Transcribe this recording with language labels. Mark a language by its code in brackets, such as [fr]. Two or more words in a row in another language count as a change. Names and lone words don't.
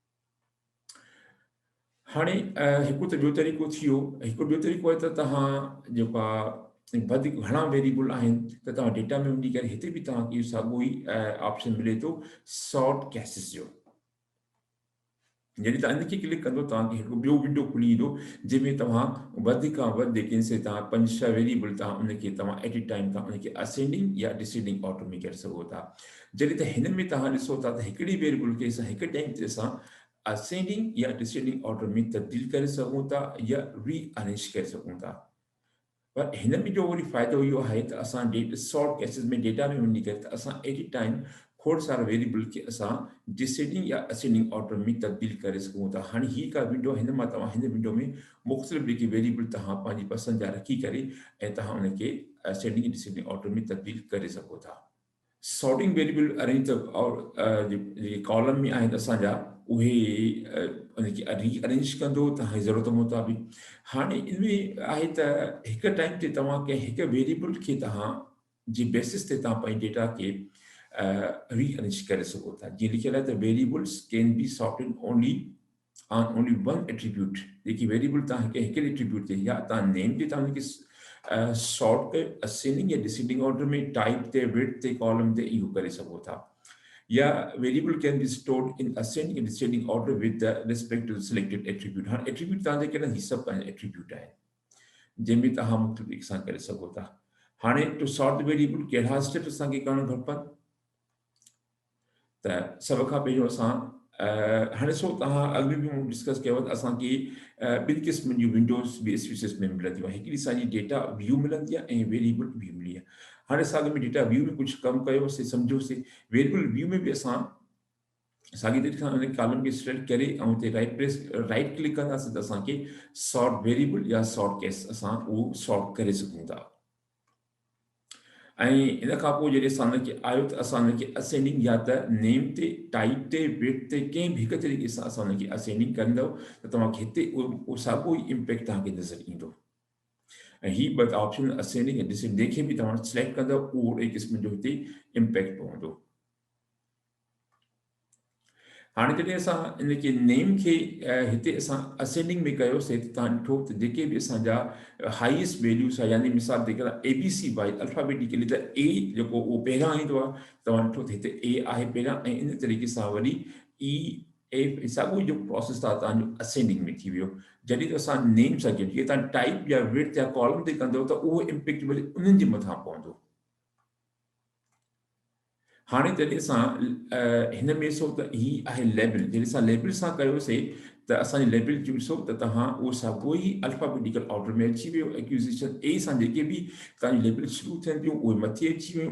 [sd] हाणे हिकु त ॿियो तरीक़ो थी वियो, हिकु ॿियो तरीक़ो आहे त तव्हां जेका वधीक घणा वेरिएबल आहिनि त तव्हां डेटा में वञी करे हिते बि तव्हांखे इहो साॻियो ई ऑप्शन मिले थो [en] sort cases [sd] जो। जॾहिं तव्हां इनखे क्लिक कंदो तव्हांखे हिकु ॿियो विंडो खुली ईंदो जंहिंमें तव्हां वधि खां वधि जेके से तव्हां 5-6 वेरिएबल तव्हां उनखे तव्हां [en] at a time [sd] तव्हां उनखे असेंडिंग या [en] descending order [sd] में करे सघो था। जॾहिं त हिन में तव्हां ॾिसो था त हिकिड़ी वेरिएबल खे असां हिकु टाइम ते असां असेंडिंग या [en] descending order [sd] में तब्दील करे सघूं था या रीअरेंज करे सघूं था। पर हिन में जो वरी फ़ाइदो इहो आहे त असां [en] sort cases [sd] में डेटा में वञी करे त असां [en] at a time [sd] खोड़ सारा वेरिएबल खे असां डिसेंडिंग या [en] ascending order [sd] में तब्दील करे सघूं था। हाणे हीअ का विंडो हिन मां तव्हां हिन विंडो में मुख़्तलिफ़ जेके वेरिएबल तव्हां पंहिंजी पसंदि जा रखी करे ऐं तव्हां उनखे [en] ascending descending order [sd] में तब्दील करे सघो था। [en] sorting variable arrange [sd] और जेके कॉलम में आहिनि असांजा उहे उनखे रीअरेंज कंदो तव्हांजी ज़रूरत मुताबिक़। हाणे इनमें आहे त हिकु टाइम ते तव्हां कंहिं हिकु वेरिएबल खे तव्हां जी बेसिस ते तव्हां पंहिंजे डेटा खे रीअरेंज करे सघो था। जीअं लिखियल आहे त [en] variables can be sorted on only one attribute. [sd] जेकी वेरिएबल तव्हां हिकिड़े एट्रीब्यूट ते या तव्हां नेम ते तव्हां हुनखे सॉर्ट कयो असेंडिंग या [en] descending order [sd] में, टाइप ते, विड्थ ते, कॉलम ते इहो करे सघो था। [en] या variable can be stored in ascending and descending order with respect to selected attribute. [sd] हाणे एट्रीब्यूट तव्हांजे कहिड़ा ही सभु पंहिंजा एट्रीब्यूट आहिनि जंहिंमें तव्हां मुख़्तलिफ़ तरीक़े सां करे सघो था। हाणे [en] to sort variable [sd] कहिड़ा स्टेप असांखे करणु खपनि त सभ खां पहिरियों असां हाणे ॾिसो तव्हां अॻु बि मूं डिस्कस कयो त असांखे ॿिनि क़िस्मनि जूं विंडोज़ बि स्पीसीस में मिलंदियूं आहे। हिकिड़ी असांजी [en] data view [sd] मिलंदी आहे ऐं [en] variable view [sd] मिली आहे। हाणे असां अॻु में [en] data view [sd] में कुझु कमु कयोसीं सम्झोसीं। [en] variable view [sd] में बि असां साॻी तरीक़े सां उन कॉलम खे सिलेक्ट करे ऐं हुते [en] right click [sd] कंदासीं त असांखे [en] sort variable [sd] या [en] sort case [sd] असां उहो सॉर्ट करे सघूं था। ऐं इन खां पोइ जॾहिं असां हुनखे आयो त असां हुनखे असेंडिंग या त नेम ते, टाइप ते, विड्थ ते कंहिं बि हिकु तरीक़े सां असां हुनखे असेंडिंग कंदव त तव्हांखे हिते उहो साॻियो ई इम्पैक्ट तव्हांखे नज़र ईंदो। ऐं हीअ ॿ [en] option ascending [sd] ऐं डिसेंडिंग जंहिंखे बि तव्हां सिलेक्ट कंदव उहो अहिड़े क़िस्म जो हिते इम्पैक्ट पवंदो। हाणे जॾहिं असां इनखे नेम खे हिते असां असेंडिंग में कयोसीं त तव्हां ॾिठो त जेके बि असांजा [en] highest values [sd] आहे यानी मिसाल ते करे [en] ABC wise alphabetically [sd] त ए जेको उहो पहिरियां ईंदो आहे। तव्हां ॾिठो त हिते ए आहे पहिरियां ऐं इन तरीक़े सां वरी E F साॻियो जो प्रोसेस आहे तव्हांजो असेंडिंग में थी वियो। जॾहिं त असां नेम सां कयूं जीअं तव्हां टाइप या विड्थ या कॉलम ते कंदव त उहो इम्पैक्ट वरी उन्हनि जे मथां पवंदो। हाणे जॾहिं असां हिन में ॾिसो त हीअ आहे लेबल। जॾहिं असां लेबल सां कयोसीं त असांजी लेबल जो ॾिसो त तव्हां उहो साॻियो ई [en] alphabetical order [sd] में अची वियो। एक्विज़िशन ए सां जेके बि तव्हांजी लेबल शुरू थियनि थियूं उहे मथे अची वियूं।